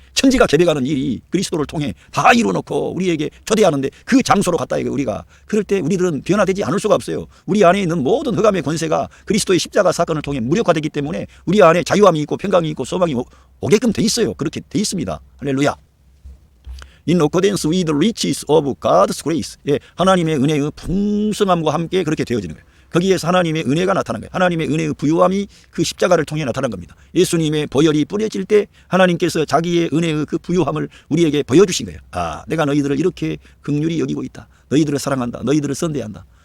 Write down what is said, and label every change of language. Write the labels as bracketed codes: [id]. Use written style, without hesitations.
[ko] 천지가 계백하는 일이 그리스도를 통해 다 이루어놓고 우리에게 초대하는데 그 장소로 갔다 이거 우리가. 그럴 때 우리들은 변화되지 않을 수가 없어요. 우리 안에 있는 모든 흑암의 권세가 그리스도의 십자가 사건을 통해 무력화되기 때문에 우리 안에 자유함이 있고 평강이 있고 소망이 오게끔 돼 있어요. 그렇게 돼 있습니다. 할렐루야. [en] In accordance with the riches of God's grace. [ko] 예, 하나님의 은혜의 풍성함과 함께 그렇게 되어지는 거예요. 거기에서 하나님의 은혜가 나타난 거예요. 하나님의 은혜의 부요함이 그 십자가를 통해 나타난 겁니다. 예수님의 보혈이 뿌려질 때 하나님께서 자기의 은혜의 그 부요함을 우리에게 보여주신 거예요. 아, 내가 너희들을 이렇게 긍휼히 여기고 있다. 너희들을 사랑한다. 너희들을 선대한다.